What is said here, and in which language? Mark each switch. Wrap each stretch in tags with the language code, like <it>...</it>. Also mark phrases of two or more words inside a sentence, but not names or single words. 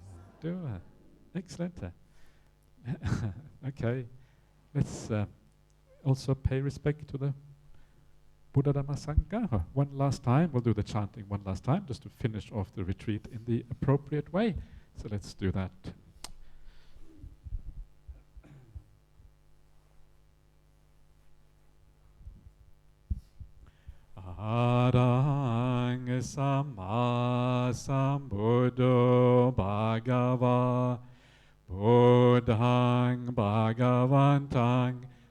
<en>Excellent. Okay, let's also pay respect to the Buddha Dhamma Sangha. One last time, we'll do the chanting one last time, just to finish off the retreat in the appropriate way. So let's do that.</en> <pi>Arahang Samma Sambuddho Bhagava Buddhang Bhagavantang</pi>